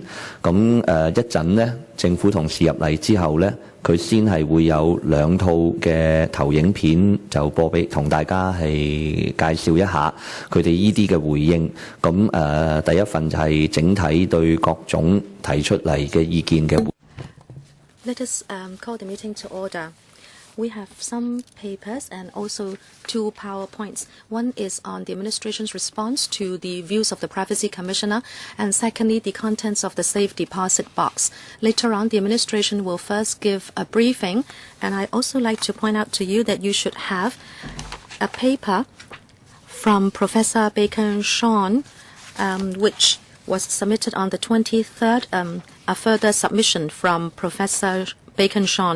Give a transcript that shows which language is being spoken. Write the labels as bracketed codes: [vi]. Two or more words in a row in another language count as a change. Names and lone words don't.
[yue] 咁一陣呢，政府同事入嚟之後呢，佢先係會有2套嘅投影片就播俾同大家係介紹一下佢哋呢啲嘅回應。咁第一份就係整體對各種提出嚟嘅意見嘅。 [en] Let us call the meeting to order. We have some papers and also 2 PowerPoints. One is on the administration's response to the views of the Privacy Commissioner, and secondly, the contents of the safe deposit box. Later on, the administration will first give a briefing, and I also like to point out to you that you should have a paper from Professor Bacon-Shawn, which was submitted on the 23rd, a further submission from Professor Bacon-Shawn.